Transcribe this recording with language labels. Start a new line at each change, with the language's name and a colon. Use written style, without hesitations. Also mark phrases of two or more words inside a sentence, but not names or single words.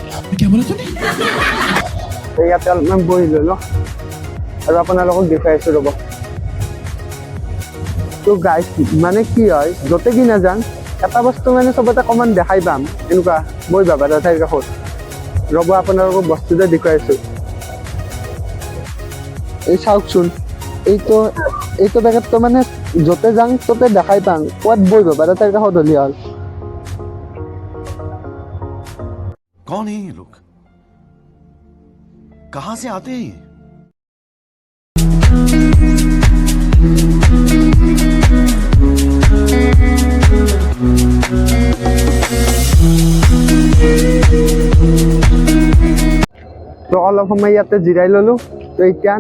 Assamese: ইয়াতে অলপমান বহি ল'লোঁ আৰু আপোনালোকক দেখুৱাই আছোঁ ৰ'ব তো গাইজ মানে কি হয় য'তে কি নাযাম এটা বস্তু মানে চবতে অকণমান দেখাই পাম এনেকুৱা বহি ভাবা ঠাইৰ কাষত ৰ'ব আপোনালোকক বস্তুটো দেখুৱাই আছোঁ এই চাওকচোন এইটো পেকেটটো মানে য'তে যাওঁ ত'তে দেখাই পাম ক'ত বহি ভাবা ঠাইৰ কাষত হ'লে হ'ল
Hindi: कौन है ये लोग कहां से आते हैं
Assamese: তো অলপ সময় ইয়াতে জিৰাই ল'লোঁ তো এতিয়া